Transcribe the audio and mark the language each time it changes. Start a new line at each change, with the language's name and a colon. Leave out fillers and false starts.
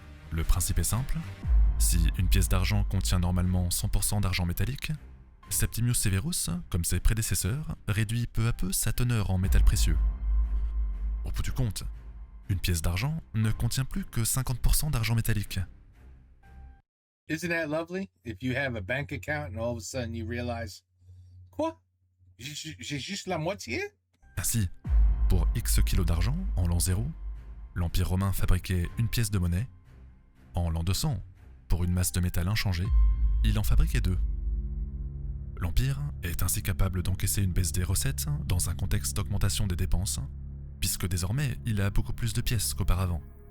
French: Le principe est simple, si une pièce d'argent contient normalement 100% d'argent métallique, Septimius Severus, comme ses prédécesseurs, réduit peu à peu sa teneur en métal précieux. Au bout du compte, une pièce d'argent ne contient plus que 50% d'argent métallique.
English: Isn't that lovely? If you have a bank account and all of a sudden you realize, quoi?
French: J'ai juste la moitié? Ainsi, pour X kilos d'argent, en l'an 0, l'Empire romain fabriquait une pièce de monnaie. En l'an 200, pour une masse de métal inchangée, il en fabriquait 2. L'Empire est ainsi capable d'encaisser une baisse des recettes dans un contexte d'augmentation des dépenses, puisque désormais il a beaucoup plus de pièces qu'auparavant.